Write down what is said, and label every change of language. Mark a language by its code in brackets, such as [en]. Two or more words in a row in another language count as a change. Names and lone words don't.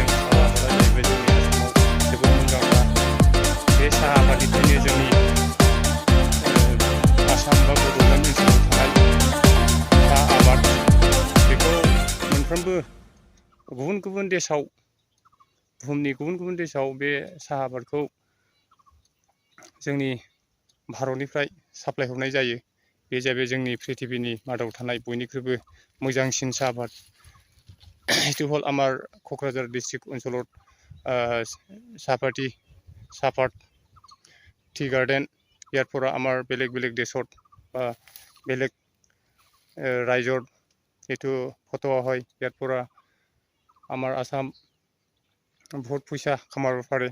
[brx] साहा आबादा जाहैबाय जोंनि आसामाव जोबोद मुंदांखा। बे साहा आबादनिफ्रायनो जोंनि आसाम बा बड'लेण्ड ओनसोलाव थानाय साहा आबाद बेखौ मोनफ्रोमबो गुबुन गुबुन देशआव, बुहुमनि गुबुन गुबुन देशआव बे साहा आबादखौ जोंनि भारतनिफ्राय साप्लाय हरनाय जायो। बे जाहैबाय जोंनि पृथिबिनि मादाव थानाय बयनिख्रुइबो मोजांसिन साहा आबाद। [as] এইটো হ'ল আমাৰ क'क्राझार डिस्ट्रिक्ट অঞ্চলত চাহপাত [en] tea garden. [as] ইয়াৰ পৰা আমাৰ বেলেগ বেলেগ দেশত বা বেলেগ ৰাজ্যত এইটো পঠোৱা হয়। ইয়াৰ পৰা আমাৰ আসাম বহুত পইচা কামাব পাৰে।